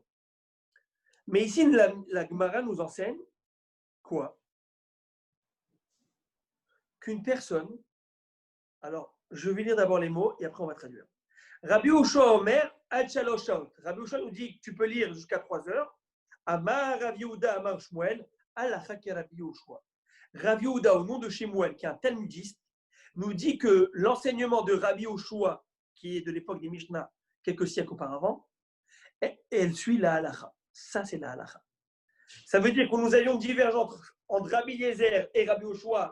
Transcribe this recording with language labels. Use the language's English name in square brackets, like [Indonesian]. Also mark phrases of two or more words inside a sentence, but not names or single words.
[French] Mais ici, la Gemara nous enseigne quoi? Qu'une personne, alors je vais lire d'abord les mots et après on va traduire. [Hebrew] רבי יהושע אומר, עד שלוש שעות. [French] Rabbi Yoshua nous dit que tu peux lire jusqu'à 3 heures. [Hebrew] אמר רב יהודה אמר שמואל, הלכה כ רבי יהושע. [French] Rav Yehuda, au nom de Shmuel, qui est un talmudiste, nous dit que l'enseignement de Rabbi Yoshua, qui est de l'époque des Mishnah, quelques siècles auparavant, elle suit la halacha. Ça, c'est la halacha. Ça veut dire que nous avions divergence entre Rabbi Eliezer et Rabbi Yoshua.